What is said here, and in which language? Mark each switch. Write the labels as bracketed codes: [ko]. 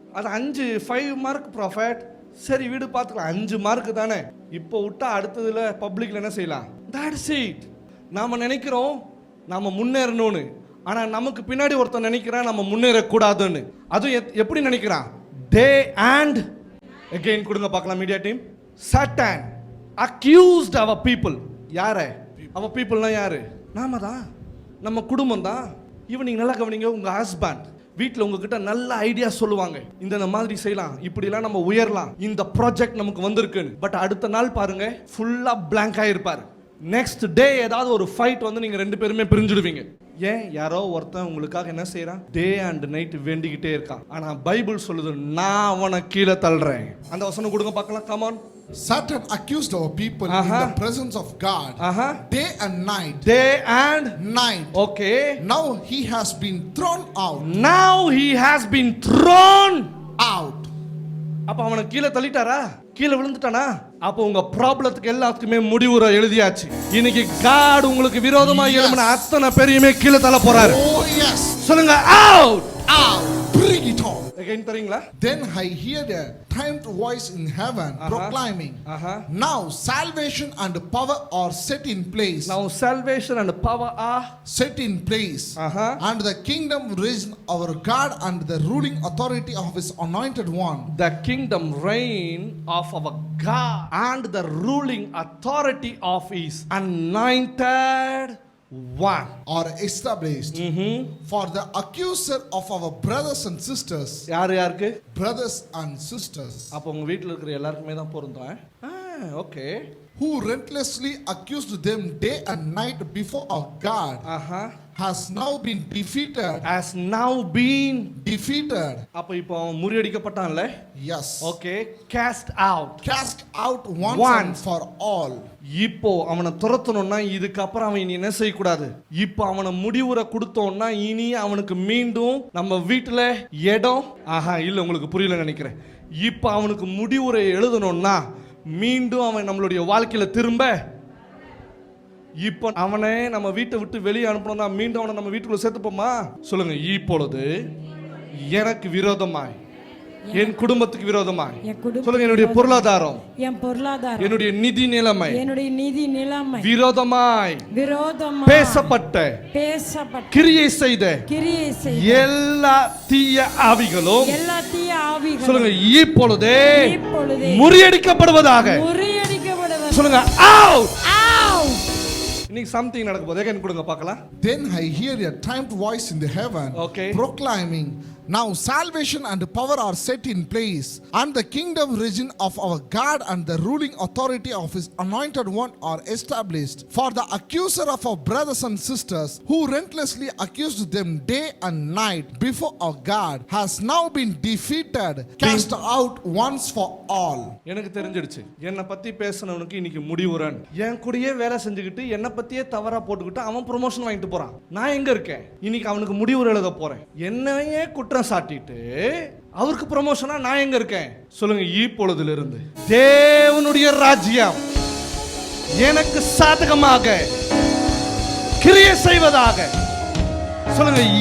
[ta] அது 5 mark prophet. சரி வீடு பார்த்துக்கலாம், 5 மார்க் தானே. இப்போ விட்டா அடுத்ததுல பப்ளிக்ல என்ன செய்யலாம்? [en] That's it. [ta] நாம நினைக்கிறோம் நாம முன்னேறணும்னு, ஆனா நமக்கு பின்னாடி ஒருத்தன் நினைக்கிறான் நம்ம முன்னேறக்கூடாதுன்னு. அதுவும் எப்படி நினைக்கிறான்? [en] day and again [ta] கொடுங்க பார்க்கலாம் media team. [en] Satan accused our people. [ta] யாரு [en] our people [ta] னா யாரு? நாம தான், நம்ம குடும்பம் தான். ஈவினிங் நல்லா கவனிங்க, உங்க ஹஸ்பண்ட் வீட்டில் உங்ககிட்ட நல்ல ஐடியா சொல்லுவாங்க, இந்த மாதிரி செய்யலாம், இப்படிலாம் நம்ம உயரலாம், இந்த ப்ராஜெக்ட் நமக்கு வந்திருக்குன்னு. பட் அடுத்த நாள் பாருங்க ஃபுல்லா பிளாங்க் ஆயிருப்பாரு. [en] next day [ta] ஏதாவது ஒரு ஃபைட் வந்து நீங்க ரெண்டு பேருமே பிரிஞ்சிடுவீங்க. ஏன்? யாரோ ஒருத்தன் உங்களுக்காக என்ன செய்யறான்? [en] day and night [ta] வேண்டிக்கிட்டே இருக்கான். ஆனா பைபிள் சொல்லுது நான் அவனை கீழே தள்ளுறேன். அந்த வசனம் கொடுங்க பார்க்கலாம். [en] Come on. Satan accused our people in the presence of God day and night. Day and night. Okay. Now he has been thrown out. Now he has been thrown out. [ta] அப்ப அவனை கீழே தள்ளிட்டாரா? கீழே விழுந்துட்டானா? அப்ப உங்க ப்ராப்ளத்துக்கு எல்லாத்துக்குமே முடிவுரை எழுதியாச்சு. இன்னைக்கு காட் உங்களுக்கு விரோதமா எழும்பின அத்தனை பேரையுமே கீழே தள்ள போறாரு. [en] Oh yes. [ta] சொல்லுங்க out. [en] Out. Bring it on. [ta] Again தரீங்களா? [en] Then I heard a timed voice in heaven proclaiming, now salvation and power are set in place. Now salvation and power are set in place. And the kingdom reign our God and the ruling authority of his anointed one. The kingdom reign of our God and the ruling authority of his anointed one are established for the accuser of our brothers and sisters. [ta] யாருக்கு? [en] Brothers and sisters. [ta] அப்ப உங்க வீட்ல இருக்கிற எல்லாருக்குமே தான் பொருந்தும். [en] Okay. Who relentlessly accused them day and night before our God. has now been defeated. has now been. Defeated. [ta] அப்ப இப்போ அவன் முறியடிக்கப்பட்டான்ல. [en] Yes. Okay, cast out. Cast out once and for all. [ta] இப்போ அவனை துரத்தணும்னா இதுக்கப்புறம் அவன் இனி என்ன செய்யக்கூடாது. இப்போ அவனை முடிவுரை கொடுத்தோம்னா இனி அவனுக்கு மீண்டும் நம்ம வீட்டுல இடம் இல்ல, உங்களுக்கு புரியல நினைக்கிறேன். இப்போ அவனுக்கு முடிவுரை எழுதணும்னா மீண்டும் அவன் நம்மளுடைய வாழ்க்கையில திரும்ப, இப்போ அவனை நம்ம வீட்டை விட்டு வெளியே அனுப்பணும்னா மீண்டும் அவனை நம்ம வீட்டுக்குள்ள சேர்த்துப்போமா? சொல்லுங்க. இப்பொழுது எனக்கு விரோதமாய், என் குடும்பத்துக்கு விரோதமாய், சொல்லுங்க, என்னுடைய பொருளாதாரம், என்னுடைய நிதி நிலைமை, விரோதமாய் பேசப்பட்ட கிரியை செய்த எல்லா தீய ஆவிகளும் சொல்லுங்க இப்பொழுதே முறியடிக்கப்படுவதாக. சொல்லுங்க அவுட். இன்னைக்கு something நடக்க போகுது. எங்க கொடுங்க பார்க்கலாம். [en] Then I hear a timed voice in the heaven, proclaiming, now salvation and power are set in place, and the kingdom region of our God and the ruling authority of his anointed one are established. For the accuser of our brothers and sisters, who relentlessly accused them day and night before our God, has now been defeated, cast out once for all. [ta] எனக்கு தெரிஞ்சிடுச்சு, என்னை பத்தி பேசினவனுக்கு இன்னைக்கு முடிவுறன். என் கூடயே வேலை செஞ்சுக்கிட்டு என்னை பத்தியே தவறா போட்டுக்கிட்டு அவன் ப்ரொமோஷன் வாங்கிட்டு போறான். நான் எங்க இருக்கேன்? இன்னைக்கு அவனுக்கு முடிவுரை எழுத போறேன். என்னையே குற்றம் சாட்டிட்டு அவருக்கு ப்ரமோஷனா நான் எங்க இருக்கேன்? சொல்லுங்க. இப்பொழுதிலிருந்து தேவனுடைய ராஜ்யம் எனக்கு சாதகமாக கிரியை செய்வதாக. சொல்லுங்க.